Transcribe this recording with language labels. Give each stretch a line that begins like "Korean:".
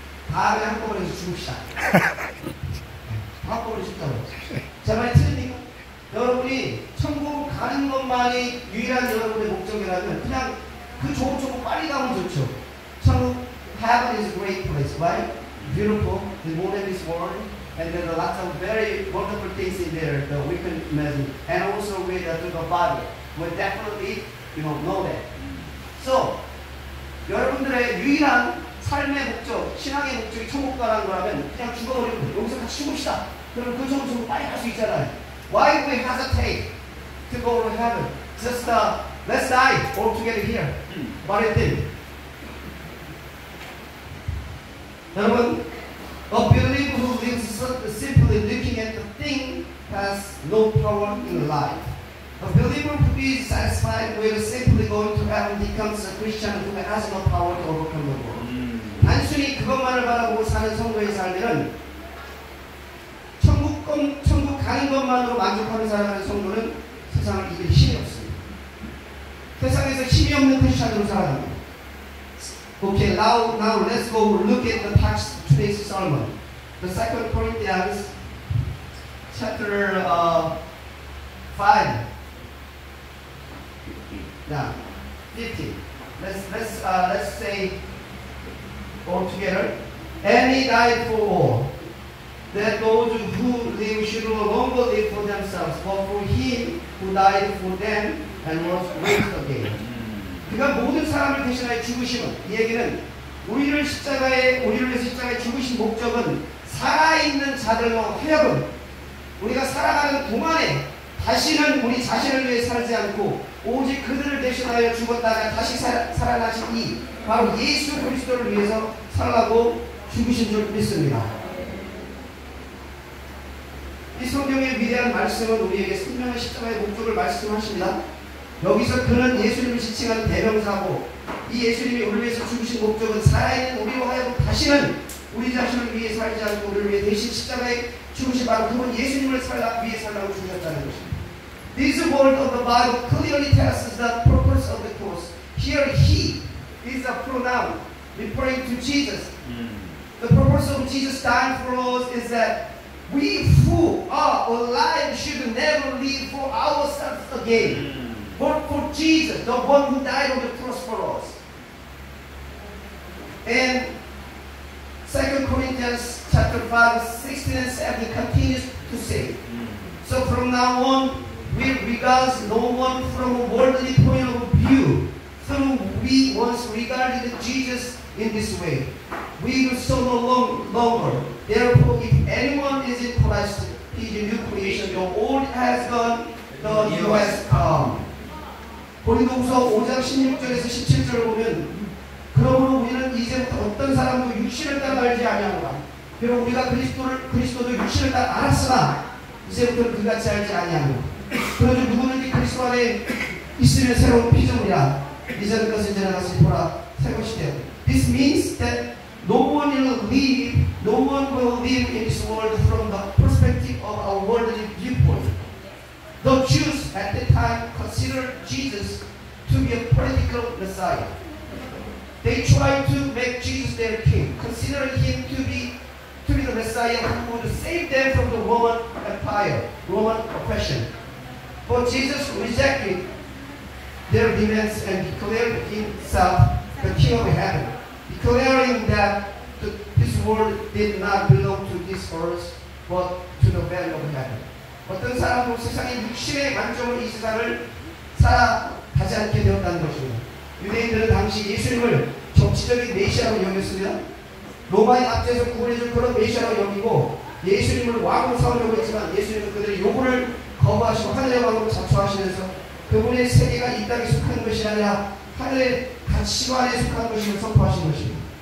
Korean: 다 그냥 한꺼번에 죽읍시다. 한꺼번에 죽자고. 제 말이 틀립니까? 여러분이 천국 가는 것만이 유일한 여러분의 목적이라면 그냥 그 좋은 천국 빨리 가면 좋죠.
English: 천국 Heaven is a great place, right? Beautiful, the moon in this world, and there are lots of very wonderful things in there that we can imagine. And also with the body, we definitely, know that.
Korean: So, 여러분들의 유일한 삶의 목적, 신앙의 목적이 천국 가라는 거라면 그냥 죽어버리고 여기서 같이 죽읍시다. 그럼 그 좋은 천국 빨리 갈 수 있잖아요.
English: Why do we hesitate to go to heaven? Just let's die all together here. What do you think? 여러분, a believer who lives simply looking at the thing has no power in life. A believer who is satisfied with simply going to heaven becomes a Christian who has no power to overcome the world.
Korean: 단순히 그것만을 바라보고 사는 성도의 삶에는 천국 가는 것만으로 만족하는 살아가는 성도는 세상을 이길 힘이 없습니다. 세상에서 힘이 없는 크리스찬으로 살아갑니다.
English: Okay, now let's go look at the text of today's sermon. The 2 Corinthians chapter 5. Now, 15. Let's say all together. And he died for all, that those who live should no longer live for themselves, but for him who died for them and was raised again.
Korean: 그가 모든 사람을 대신하여 죽으심은, 이 얘기는 우리를 위해서 십자가에 죽으신 목적은 살아있는 자들로 하여금 우리가 살아가는 동안에 다시는 우리 자신을 위해 살지 않고 오직 그들을 대신하여 죽었다가 다시 살아나신 이 바로 예수 그리스도를 위해서 살라고 죽으신 줄 믿습니다. 이 성경의 위대한 말씀은 우리에게 생명의 십자가의 목적을 말씀하십니다. 여기서 그는 예수님을 지칭하는 대명사고 이 예수님이 우리를 위해서 죽으신 목적은 살아있는 우리로 하여금 다시는 우리 자신을 위해 살지 않고 우리를 위해 대신 십자가에 죽으신 바로 그분 예수님을 위해 살라고 죽으셨다는 것입니다.
English: This word of the Bible clearly tells us the purpose of the cross. Here he is a pronoun referring to Jesus. The purpose of Jesus dying for us is that we who are alive should never live for ourselves again, but for Jesus, the one who died on the cross for us. And 2 Corinthians chapter 5, 16 and 17 continues to say, so from now on, we regard no one from a worldly point of view, through we once regarded Jesus in this way. We will so no longer. Therefore, if anyone is in Christ, he is a new creation. The old has gone, the new has come.
Korean: 고린도후서 5장 16절에서 17절을 보면 그러므로 우리는 이제부터 어떤 사람도 육신을 따라 알지 아니하노라. 비록 우리가 그리스도도 육신을 따라 알았으나 이제부터는 그같이 알지 아니하노라. 그러므로 누구든지 그리스도 안에 있으면 새로운 피조물이라. 이전의 것은 지나갔으니 보라 새 것이 되었다.
English: This means that no one will live in this world from the perspective of our worldly viewpoint. The Jews at the time considered Jesus to be a political Messiah. They tried to make Jesus their king, considering him to be the Messiah who would save them from the Roman Empire, Roman oppression. But Jesus rejected their demands and declared himself the King of heaven, declaring that this world did not belong to this earth, but to the value of heaven.
Korean: 어떤 사람은 세상의 육신의 만족으로 이 세상을 살아가지 않게 되었다는 것입니다. 유대인들은 당시 예수님을 정치적인 메시아로 여겼으며 로마인 압제에서 구원해줄 그런 메시아로 여기고 예수님을 왕으로 삼으려고 했지만 예수님은 그들의 요구를 거부하시고 하늘의 왕으로 자처하시면서 그분의 세계가 이 땅에 속한 것이 아니라 하늘의 가치관에 속한 것임을 선포하신 것입니다.